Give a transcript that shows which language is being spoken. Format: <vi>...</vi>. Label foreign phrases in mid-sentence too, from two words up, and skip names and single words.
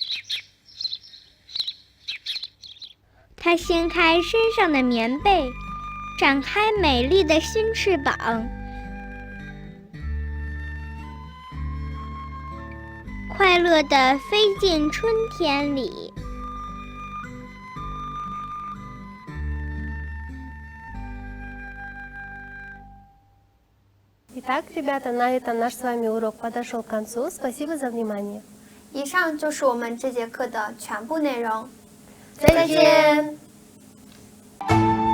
<zh>它掀开身上的棉被，展开美丽的新翅膀，快乐地飞进春天里。</zh> <ru>Итак, ребята, на этом наш с вами урок подошел к концу. Спасибо за внимание.</ru> <zh>以上就是我们这节课的全部内容。再见。</zh>